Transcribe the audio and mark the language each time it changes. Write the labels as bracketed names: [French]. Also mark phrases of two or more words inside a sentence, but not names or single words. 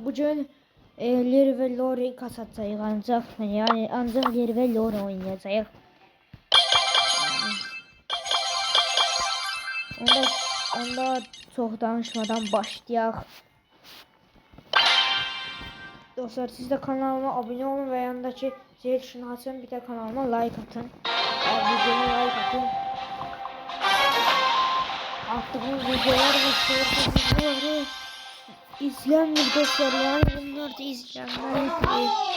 [Azerbaijani] Bugün Leri və Lori kasacağıq ancaq. Yəni ancaq Leri və Lori oynayacağıq. Onda çox danışmadan başlayaq. [Turkish] Dostlar, siz de kanalıma abone olun ve yanındaki zil tuşunu açın, bir de kanalıma like atın. Videoma like atın. Attığım videolar ve videoları izlenmiyor dostlar, yani bunlar da izlenmeli.